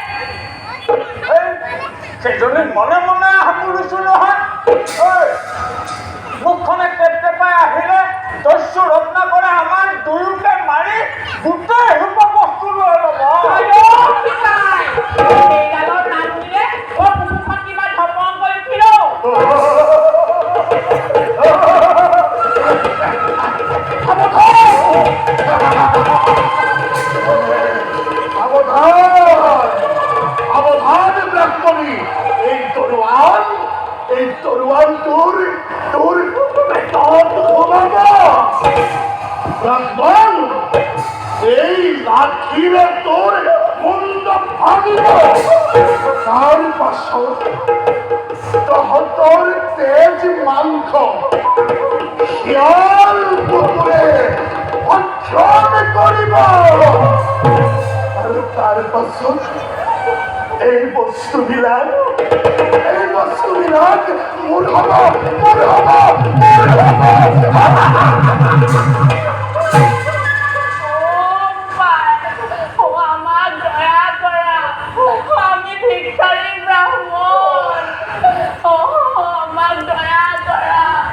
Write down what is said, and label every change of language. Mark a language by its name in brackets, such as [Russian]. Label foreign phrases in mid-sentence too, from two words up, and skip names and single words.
[Assamese] সেইজনী মনে মনে সামৰিছো নহয় মুখখনে টেপটেপাই আহিলে দস্যু ৰত্না কৰে আমাৰ দুয়োকে মাৰি গোটেই এসোপা বস্তু লৈ ল'ব এইডালৰ নানুনিলে বুকুখন কিবা ধপং কৰি উঠিল সাবধান ব্রাহ্মণী এই তরোয়াল তোর ব্রাহ্মণ এই লাঠিরে তোর মুন্ড ভাঙিব তার পাছত তহতর তেজ মাংস শিয়াল কুকুরে ভক্ষণ করিব আর তার পাছত এই বস্তুবিলাক মোৰ হব আমার দয়া করা আমি ভিক্ষারী ব্রাহ্মণ আমার দয়া করা